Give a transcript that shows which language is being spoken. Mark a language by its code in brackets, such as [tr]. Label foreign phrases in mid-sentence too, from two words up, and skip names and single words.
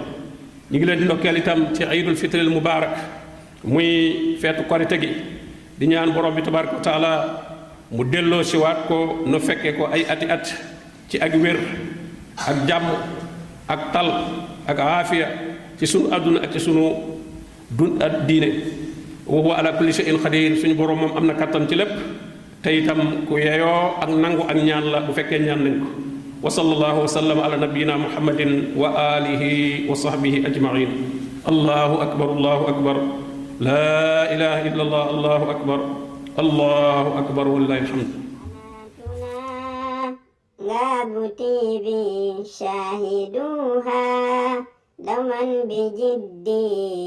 [wo] ñu ngi leen di ndokkeel itam ci [ar] عيد الفطر مبارك [wo] muy feetu korite gi, di ñaan borom bi [ar] تبارك وتعالى [wo] mu delloo si waat ko nu fekkee ko ay ati at ci ak wér ak jàmm ak tal ak aafiya ci sunu àdduna ak ci sunu diine. [ar] وهو على كل شيء قدير. [wo] suñu borom moom am na kattan ci lépp te itam ku yeyoo ak nangu ak ñaan la bu fekkee ñaan nañ ko. [ar] وصلى الله وسلم على نبينا محمد وآله وصحبه أجمعين. الله أكبر الله أكبر لا إله إلا الله الله أكبر الله أكبر ولله الحمد. غاب TV شاهدوها دوما بجدي